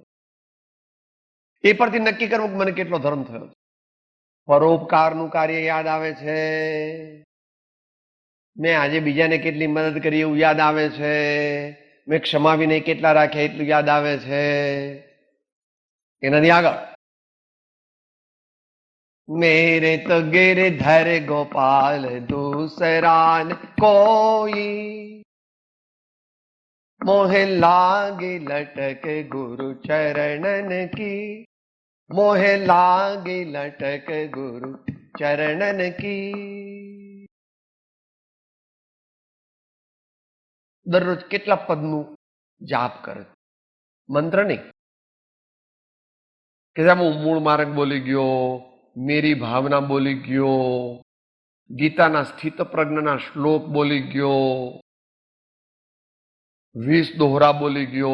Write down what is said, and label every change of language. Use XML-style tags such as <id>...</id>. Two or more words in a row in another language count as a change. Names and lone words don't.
<gu>એ પરથી નક્કી કરવું કે મને કેટલો ધર્મ થયો. પરોપકારનું કાર્ય યાદ આવે છે, મેં આજે બીજાને કેટલી મદદ કરી એવું યાદ આવે છે, મેં ક્ષમાવીને કેટલા રાખ્યા એટલું યાદ આવે છે. એનાથી આગળ</gu> <hi>मेरे तो गिरधर गोपाल दूसरा न कोई, मोहे लागे लटक गुरु चरणन की, मोहे लागे लटक गुरु चरणन की.</hi> <gu>દરરોજ કેટલા પદનું જાપ કરે? મંત્ર નહીં કે હું મૂળ માર્ગ બોલી ગયો, મેરી ભાવના બોલી ગયો, ગીતાના સ્થિત પ્રજ્ઞના શ્લોક બોલી ગયો, 20 દોહરા બોલી ગયો.</gu>